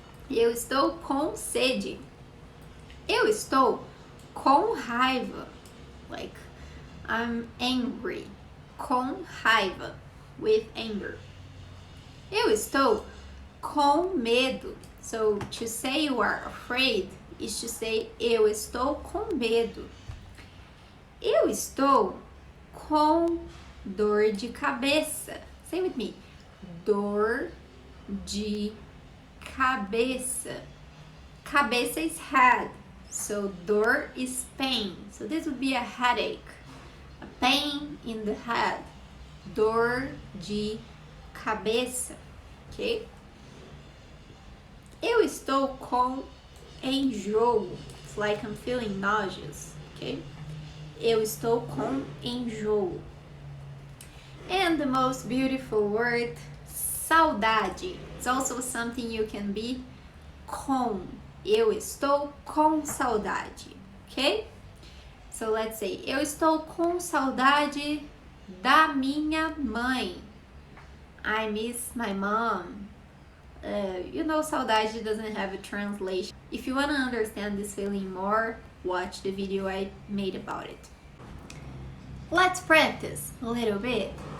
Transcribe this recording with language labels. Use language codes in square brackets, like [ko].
[pt] Eu estou com sede. Eu estou com raiva. [en] Like, I'm angry. Com raiva. With anger. [pt] Eu estou com medo. [en] So, to say you are afraid is to say eu estou com medo. [pt] Eu estou com dor de cabeça. [en] Say with me. Dor de cabeça. Cabeça is head. So dor is pain. So this would be a headache. A pain in the head. Dor de cabeça. Okay? [pt] Eu estou com enjoo. [en] It's like I'm feeling nauseous. Okay? Eu estou com enjoo. And the most beautiful word, saudade. It's also something you can be com. [pt] Eu estou com saudade. Okay? So let's say, eu estou com saudade da minha mãe. [en] I miss my mom. You know, saudade doesn't have a translation. If you want to understand this feeling more, watch the video I made about it. Let's practice a little bit.